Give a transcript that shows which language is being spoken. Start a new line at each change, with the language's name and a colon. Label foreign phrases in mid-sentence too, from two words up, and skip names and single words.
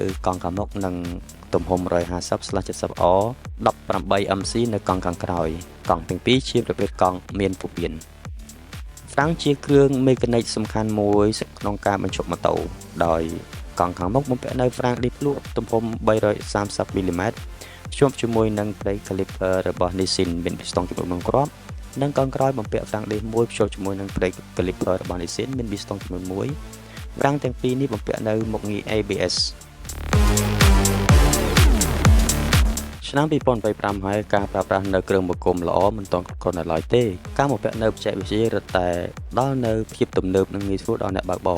Khmer: កង់ខាងមុខនិងទំហំ 150/70R 18 MC នៅកង់ខាងក្រោយកង់ទាំងពីរជាប្រភេទកង់មានពុះមានហ្វ្រាំងជាគ្រឿងមេកានិកសំខាន់មួយក្នុងការបញ្ឈប់ម៉ូតូដោយកង់ខាងមុខបំពាក់នៅហ្វ្រាំងឌីសភ្លក់ទំហំ 330 មីលីម៉ែត្រភ្ជាប់ជាមួយនឹង
English: brake caliper
Khmer: របស់ Nissin មានពីស្ទង់ចំនួន1គ្រាប់និងកង់ក្រោយបំពាក់ហ្វ្រាំងឌីសមួយភ្ជាប់ជាមួយនឹង
English: brake caliper
Khmer: របស់ Nissin មានពីស្ទង់ចំនួន1ហ្វ្រាំងទាំងពីរនេះបំពាក់នៅមុខងារ ABS ឆ្នាំ2025ហើយការប្រើប្រាស់នៅគ្រឿងបង្គំល្អមិនទាន់គ្រប់គ្រាន់នៅឡើយទេការបំពាក់នៅបច្ចេកវិទ្យារឹតតែដល់នៅភាពទំនើបនិងងាយស្រួលដល់អ្នកបើកបរ